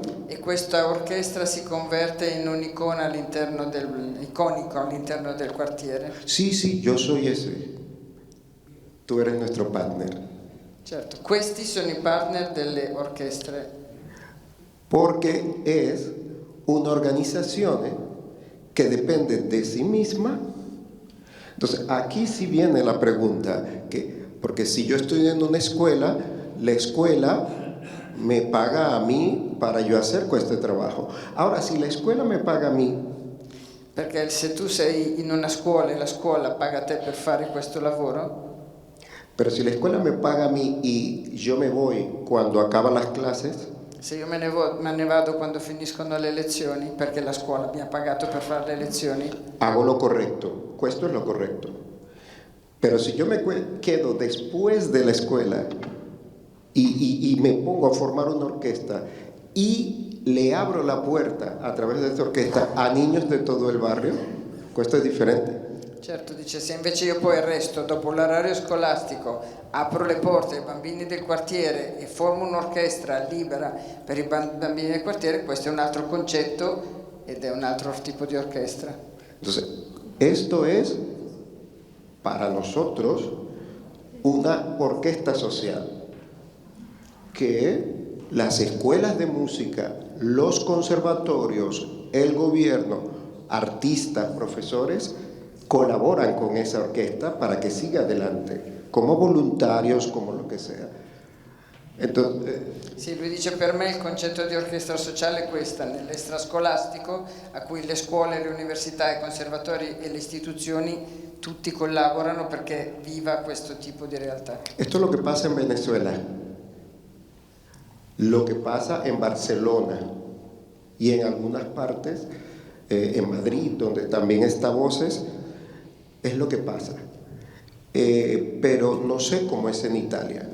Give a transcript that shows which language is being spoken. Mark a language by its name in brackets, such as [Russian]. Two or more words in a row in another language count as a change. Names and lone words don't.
[Italian] E questa orchestra si converte in un'icona iconico all'interno del quartiere. [Spanish] Sí, yo soy ese. Tú eres nuestro partner. [Italian] Certo, questi sono i partner delle orchestre. [Spanish] Porque es una organización que depende de sí misma. Entonces, aquí sí viene la pregunta, porque si yo estoy en una escuela, la escuela me paga a mí para yo hacer este trabajo. Ahora, si la escuela me paga a mí, [Italian] perché se tu sei in una scuola e la scuola paga te per fare questo lavoro, [Spanish] pero si la escuela me paga a mí y yo me voy cuando acaban las clases, [Italian] se io me ne vado quando finiscono le lezioni, perché la scuola mi ha pagato per fare le lezioni, [Spanish] hago lo correcto, esto es lo correcto. Pero si yo me quedo después de la escuela y me pongo a formar una orquesta y le abro la puerta a través de esta orquesta a niños de todo el barrio, esto es diferente. [Italian] Certo, dice, se invece io poi resto dopo l'orario scolastico, apro le porte ai bambini del quartiere e formo un'orchestra libera per i bambini del quartiere, questo è un altro concetto ed è un altro tipo di orchestra. [Spanish] Entonces, esto es para nosotros una orquesta social que las escuelas de música, los conservatorios, el gobierno, artistas, profesores colaboran con esa orquesta para que siga adelante, como voluntarios, como lo que sea. Entonces, [Italian] sì, lui dice, per me il concetto di orchestra sociale è questa, nell'extrascolastico a cui le scuole, le università, i conservatori e le istituzioni tutti collaborano perché viva questo tipo di realtà. [Spanish] Esto es lo que pasa en Venezuela, lo que pasa en Barcelona y en algunas partes, en Madrid, donde también está Voces, es lo que pasa. Pero no sé cómo es en Italia.